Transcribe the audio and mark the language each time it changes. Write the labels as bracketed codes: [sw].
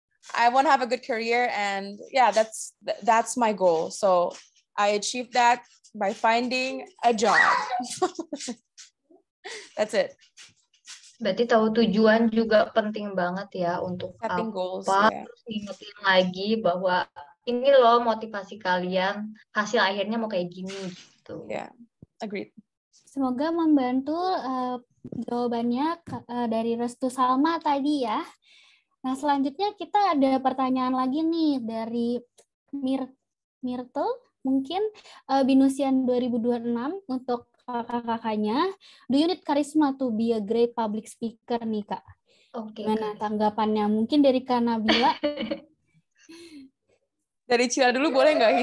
[en] I want to have a good career, and yeah, that's my goal. So I achieved that by finding a job. That's it. [id] Berarti tahu tujuan juga penting banget ya untuk [en] Setting goals, [id] apa, [en] yeah. [id] terus ingetin lagi bahwa ini loh motivasi kalian, hasil akhirnya mau kayak gini gitu. [en] Yeah, agreed. [id] semoga membantu jawabannya dari Restu Salma tadi ya. Nah, selanjutnya kita ada pertanyaan lagi nih dari Myrtle, mungkin Binusian 2026 untuk kakak-kakaknya. [en] Do you need charisma to be a great public speaker [id] nih, [en] Kak? [id] Oke. Gimana tanggapannya? Mungkin dari Kak Nabila. Dari Cila dulu boleh nggak?